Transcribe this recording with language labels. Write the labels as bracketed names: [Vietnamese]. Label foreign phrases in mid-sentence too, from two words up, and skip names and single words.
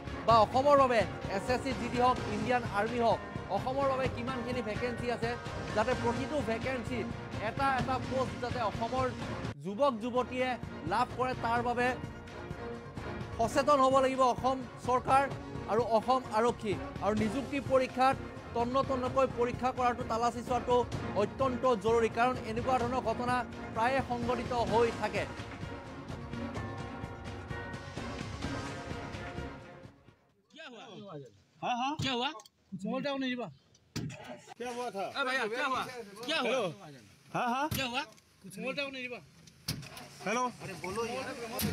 [Assamese] বা অসমৰ বাবে SSC GD হওক ইণ্ডিয়ান আৰ্মি হওক অসমৰ বাবে কিমানখিনি ভেকেঞ্চি আছে যাতে প্ৰতিটো ভেকেঞ্চি এটা পোষ্ট যাতে অসমৰ যুৱক যুৱতীয়ে লাভ কৰে তাৰ বাবে সচেতন হ'ব লাগিব অসম চৰকাৰ আৰু অসম আৰক্ষী আৰু নিযুক্তি পৰীক্ষাত তন্নকৈ পৰীক্ষা কৰাটো তালাচি চোৱাটো অত্যন্ত জৰুৰী কাৰণ এনেকুৱা ধৰণৰ ঘটনা প্ৰায়ে সংঘটিত হৈ থাকে [Hindi] क्या हुआ मोबाइल डाउन नहीं जीवा क्या हुआ था भैया क्या हुआ हाँ हाँ क्या हुआ मोबाइल डाउन नहीं जीवा हेलो अरे बोलो यार